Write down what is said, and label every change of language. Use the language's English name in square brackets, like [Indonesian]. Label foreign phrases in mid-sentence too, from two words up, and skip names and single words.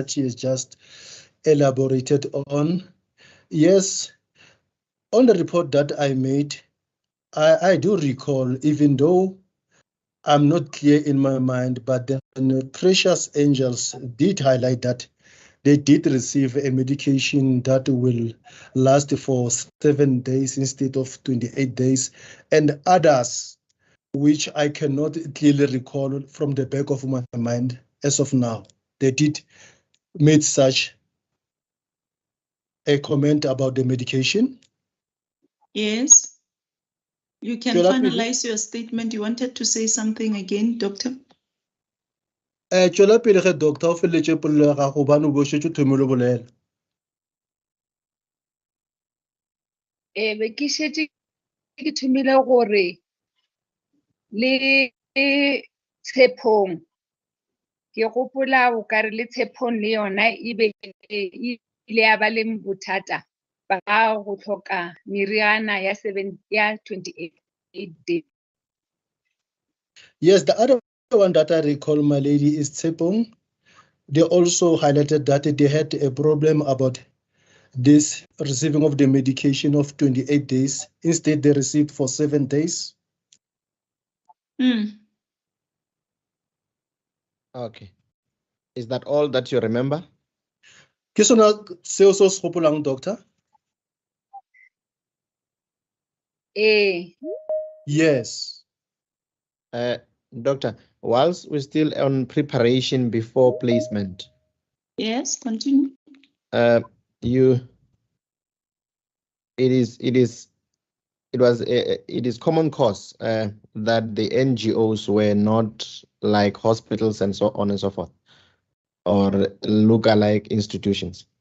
[English] that she has just elaborated on? Yes, on the report that I made, I do recall, even though I'm not clear in my mind, but then Precious Angels did highlight that they did receive a medication that will last for 7 days instead of 28 days, and others, which I cannot clearly recall from the back of my mind as of now. They did make such a comment about the medication. Yes. You can [Northern Sotho] Tswela pele. [English] finalize your statement. You wanted to say something again, Doctor? [Northern Sotho] Tswela pele ge doctor o feletse polelo ya gago hobane o bo šetše o thomile ho bolela. be ke šetše ke thomile gore le tshepong ke gopola o kare le tshepong le yona e ile ya ba le bothata ba go tlhoka meriana ya 28 days. [English] Yes, the other one that I recall, my lady, is Tsepong. They also highlighted that they had a problem about this receiving of the medication of 28 days. Instead, they received for 7 days. Okay. Is that all that you remember? [Northern Sotho] Ke sona seo se o se gopolang, doctor? [English] Yes. Doctor, whilst we're still on preparation before placement, Yes, continue. it is common cause that the NGOs were not like hospitals and so on and so forth, or look-alike institutions.